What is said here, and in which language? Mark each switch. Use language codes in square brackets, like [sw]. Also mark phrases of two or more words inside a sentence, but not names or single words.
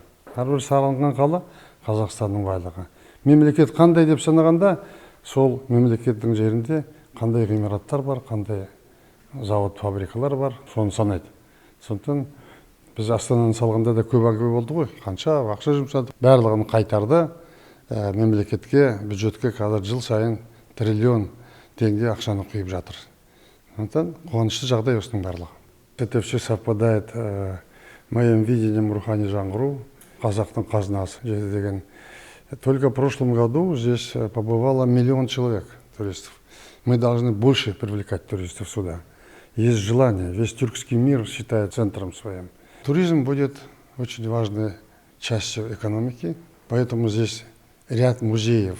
[kk] Әрбір салынған қала Қазақстанның байлығы. Мемлекет қандай деп санағанда, сол мемлекеттің жерінде қандай ғимараттар бар, қандай завод, фабрикалар бар, соны санайды. Сондықтан біз Астананы салғанда да көп әңгіме болды ғой. Қанша ақша жұмсадық, барлығын қайтарды. Мемлекетке, бюджетке қазір жыл сайын триллион теңге ақшаны құйып жатыр. Сондықтан қуанышты жағдай осының барлығы. [ru] Это все совпадает моим видением [kk] рухани жаңғыру, қазақтың қазынасы деген. [ru] Только в прошлом году здесь побывало 1 миллион человек туристов. Мы должны больше привлекать туристов сюда. Есть желание, весь тюркский мир считает центром своим. Туризм будет очень важной частью экономики, поэтому здесь ряд музеев.